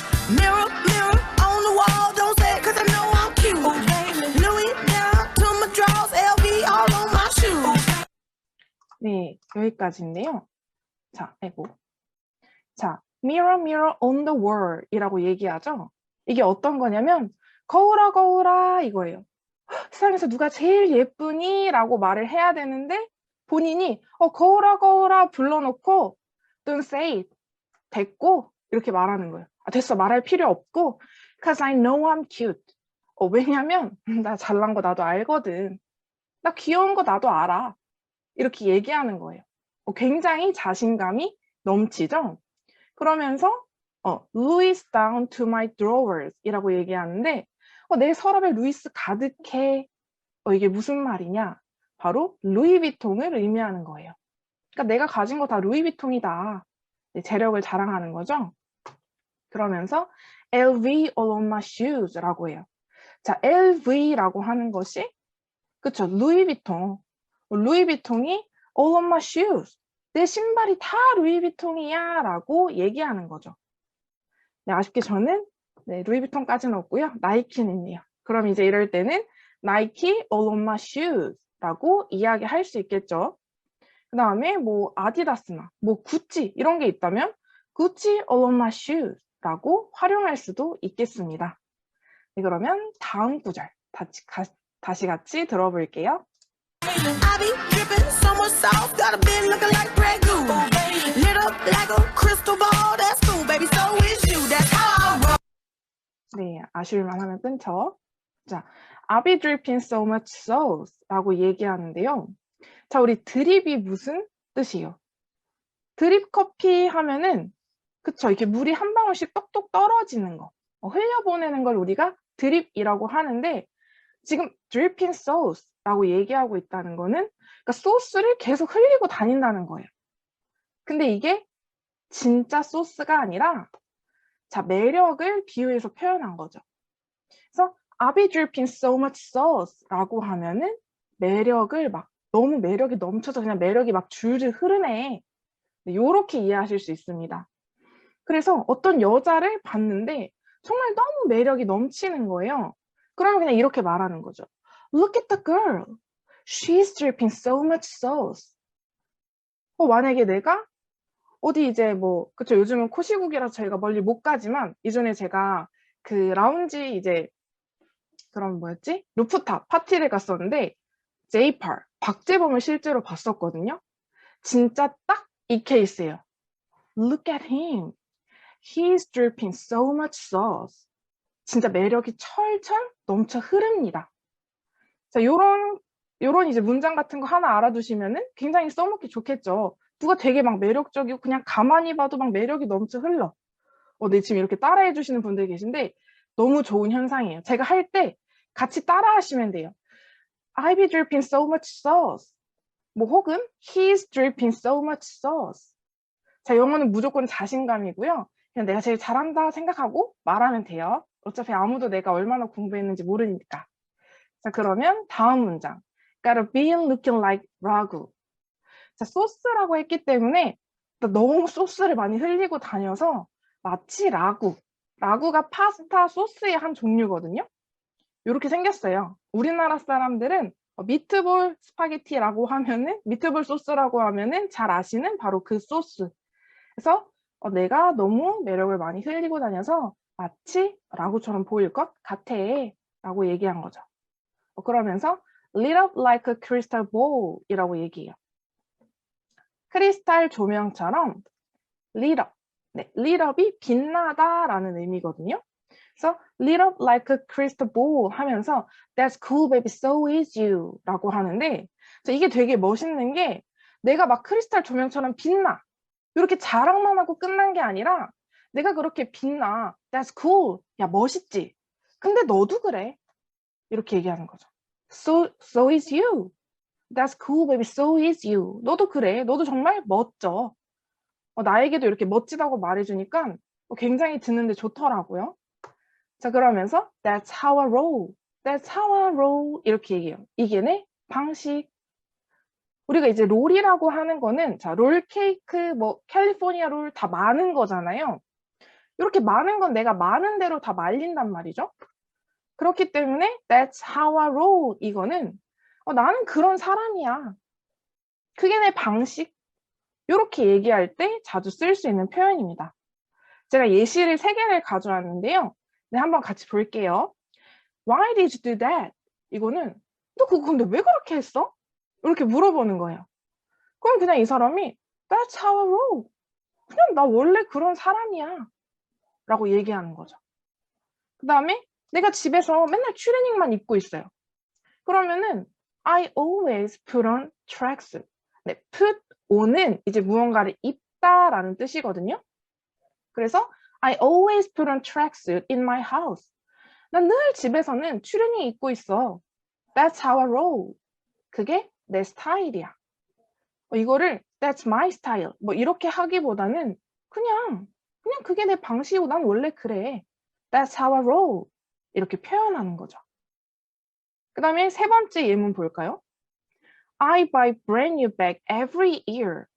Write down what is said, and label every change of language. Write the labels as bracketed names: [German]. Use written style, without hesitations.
[English] Mirror, mirror on the wall, don't say it 'cause I know I'm cute. Oh, baby. Louis down to my drawers, LV all on my shoes. [Korean] 네, 여기까지인데요. 자, 자, [English] mirror, mirror on the wall [Korean] 이라고 얘기하죠. 이게 어떤 거냐면 거울아, 거울아 이거예요. 세상에서 누가 제일 예쁘니? 라고 말을 해야 되는데 본인이 거울아, 거울아 불러놓고 [English] don't say it. [Korean] 됐고 이렇게 말하는 거예요. 됐어, 말할 필요 없고 [English] because I know I'm cute. [Korean] 왜냐면 나 잘난 거 나도 알거든. 나 귀여운 거 나도 알아. 이렇게 얘기하는 거예요. 굉장히 자신감이 넘치죠? 그러면서 [English] Louis down to my drawers [Korean] 이라고 얘기하는데 내 서랍에 루이스 가득해. 이게 무슨 말이냐? 바로 루이비통을 의미하는 거예요. 그러니까 내가 가진 거 다 루이비통이다. 재력을 자랑하는 거죠. 그러면서 [English] LV all on my shoes [Korean] 라고 해요. 자, LV라고 하는 것이 그쵸, 루이비통. 루이비통이 [English] all of my shoes. [Korean] 내 신발이 다 루이비통이야 라고 얘기하는 거죠. 네, 아쉽게 저는 네, 루이비통까지는 없고요. 나이키는 있네요. 그럼 이제 이럴 때는 나이키 [English] all of my shoes [Korean] 라고 이야기할 수 있겠죠. 그 다음에 뭐 아디다스나 뭐 구찌 이런 게 있다면 구찌 [English] all of my shoes [Korean] 라고 활용할 수도 있겠습니다. 네, 그러면 다음 구절 다시 같이 들어볼게요. [English] I be dripping so much sauce, got a bit looking like Grey Goose. Lit up like a crystal ball, that's cool, baby. So is you, that's how I roll. [Korean] 네, 아쉬울만 하면 끊죠. [English] 자, I'll be dripping so much sauce [Korean] 라고 얘기하는데요. 자, 우리 드립이 무슨 뜻이에요? 드립 커피 하면은 그쵸, 이렇게 물이 한 방울씩 똑똑 떨어지는 거, 흘려보내는 걸 우리가 드립이라고 하는데 지금 [English] dripping sauce [Korean] 라고 얘기하고 있다는 거는 그러니까 소스를 계속 흘리고 다닌다는 거예요. 근데 이게 진짜 소스가 아니라 자, 매력을 비유해서 표현한 거죠. 그래서 [English] I'll be dripping so much sauce [Korean] 라고 하면은 매력을 막 너무 매력이 넘쳐서 그냥 매력이 막 줄줄 흐르네. 네, 요렇게 이해하실 수 있습니다. 그래서 어떤 여자를 봤는데 정말 너무 매력이 넘치는 거예요. 그러면 그냥 이렇게 말하는 거죠. [English] Look at the girl. She's dripping so much sauce. [Korean] 만약에 내가 어디 이제 뭐 그쵸, 요즘은 코시국이라서 저희가 멀리 못 가지만 이전에 제가 그 라운지 이제 그런 뭐였지? 루프탑 파티를 갔었는데 제이팔 박재범을 실제로 봤었거든요. 진짜 딱 이 케이스예요. [English] Look at him. He's dripping so much sauce. [Korean] 진짜 매력이 철철 넘쳐 흐릅니다. 자, 요런 이제 문장 같은 거 하나 알아두시면은 굉장히 써먹기 좋겠죠. 누가 되게 막 매력적이고 그냥 가만히 봐도 막 매력이 넘쳐 흘러. 네, 지금 이렇게 따라해 주시는 분들 계신데 너무 좋은 현상이에요. 제가 할 때 같이 따라 하시면 돼요. [English] I be dripping so much sauce. [Korean] 뭐 혹은 [English] He's dripping so much sauce. [Korean] 자, 영어는 무조건 자신감이고요. 그냥 내가 제일 잘한다 생각하고 말하면 돼요. 어차피 아무도 내가 얼마나 공부했는지 모르니까. 자, 그러면 다음 문장. [English] Gotta be looking like [Korean] 라구. 자, 소스라고 했기 때문에 너무 소스를 많이 흘리고 다녀서 마치 라구. 라구가 파스타 소스의 한 종류거든요. 이렇게 생겼어요. 우리나라 사람들은 미트볼 스파게티라고 하면은, 미트볼 소스라고 하면은 잘 아시는 바로 그 소스. 그래서 내가 너무 매력을 많이 흘리고 다녀서 마치 라구처럼 보일 것 같아 라고 얘기한 거죠. [English] 그러면서 lit up like a crystal ball [Korean] 이라고 얘기해요. 크리스탈 조명처럼 [English] lit up. [Korean] 네, lit up이 빛나다 라는 의미거든요. 그래서 [English] lit up like a crystal ball 하면서 that's cool baby so is you [Korean] 라고 하는데 이게 되게 멋있는 게 내가 막 크리스탈 조명처럼 빛나 이렇게 자랑만 하고 끝난 게 아니라 내가 그렇게 빛나 [English] that's cool [Korean] 야 멋있지 근데 너도 그래 이렇게 얘기하는 거죠. [English] So is you that's cool baby so is you [Korean] 너도 그래 너도 정말 멋져. 나에게도 이렇게 멋지다고 말해주니까 굉장히 듣는데 좋더라고요. 자, 그러면서 [English] that's how I roll. That's how I roll. [Korean] 이렇게 얘기해요. 이게 내 방식. 우리가 이제 롤이라고 하는 거는 자, 롤 케이크, 뭐 캘리포니아 롤 다 많은 거잖아요. 이렇게 많은 건 내가 많은 대로 다 말린단 말이죠. 그렇기 때문에 [English] that's how I roll. [Korean] 이거는 나는 그런 사람이야. 그게 내 방식. 이렇게 얘기할 때 자주 쓸 수 있는 표현입니다. 제가 예시를 3개를 가져왔는데요. 네, 한번 같이 볼게요. [English] Why did you do that? [Korean] 이거는 너 그거 근데 왜 그렇게 했어? 이렇게 물어보는 거예요. 그럼 그냥 이 사람이 [English] That's how I roll. [Korean] 그냥 나 원래 그런 사람이야. 라고 얘기하는 거죠. 그 다음에 내가 집에서 맨날 트레이닝만 입고 있어요. [English] 그러면은 I always put on tracksuit. [Korean] 네, put on은 이제 무언가를 입다라는 뜻이거든요. [English] 그래서 I always put on tracksuit in my house. [Korean] 난 늘 집에서는 트레이닝 입고 있어. [English] That's how I roll. [Korean] 그게 내 스타일이야. [English] 이거를 That's my style. [Korean] 뭐 이렇게 하기보다는 그냥 그게 내 방식이고 난 원래 그래. [English] That's how I roll. [Korean] 이렇게 표현하는 거죠. 그 다음에 세 번째 예문 볼까요? [English] I buy brand new bag every year.